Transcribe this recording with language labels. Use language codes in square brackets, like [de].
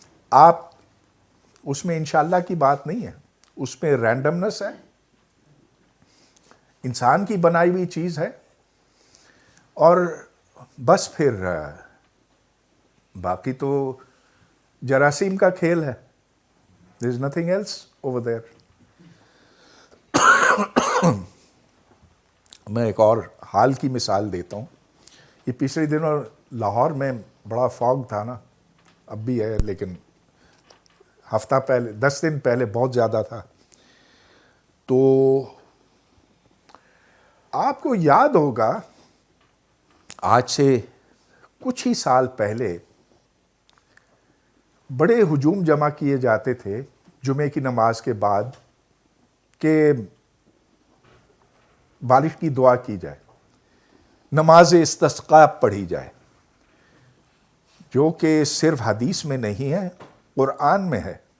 [ur] آپ اس میں انشاءاللہ کی بات نہیں ہے، اس میں رینڈمنس ہے، انسان کی بنائی ہوئی چیز ہے. اور بس پھر باقی تو جراثیم کا کھیل ہے. [en] there is nothing else over there. [ur] میں ایک اور حال کی مثال دیتا ہوں. یہ پچھلے دنوں لاہور میں بڑا فاگ تھا نا، اب بھی ہے لیکن ہفتہ پہلے 10 دن پہلے بہت زیادہ تھا. تو آپ کو یاد ہوگا آج سے کچھ ہی سال پہلے بڑے ہجوم جمع کیے جاتے تھے جمعے کی نماز کے بعد کہ بارش کی دعا کی جائے، نماز استسقاء پڑھی جائے، جو کہ صرف حدیث میں نہیں ہے، قرآن میں ہے.